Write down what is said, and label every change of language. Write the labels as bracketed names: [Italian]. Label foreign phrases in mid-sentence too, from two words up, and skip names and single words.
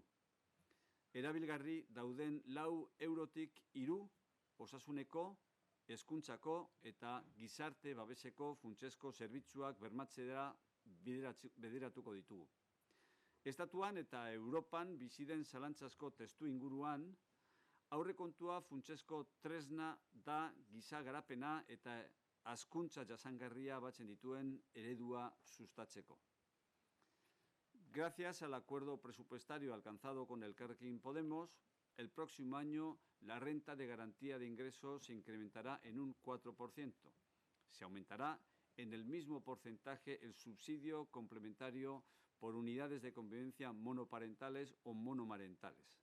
[Basque] Erabilgarri dauden 4 eurotik 3 osasuneko, hezkuntzako eta gizarte babeseko funtsezko zerbitzuak bermatzera bideratuko ditugu. Estatuan eta Europan bizi den zalantzazko testu inguruan, aurrekontua funtsezko tresna da giza garapena eta hazkuntza jasangarria batzen dituen eredua sustatzeko. [Spanish] Gracias al acuerdo presupuestario alcanzado con Elkarrekin Podemos, el próximo año la renta de garantía de ingresos se incrementará en un 4%. Se aumentará en el mismo porcentaje el subsidio complementario por unidades de convivencia monoparentales o monomarentales.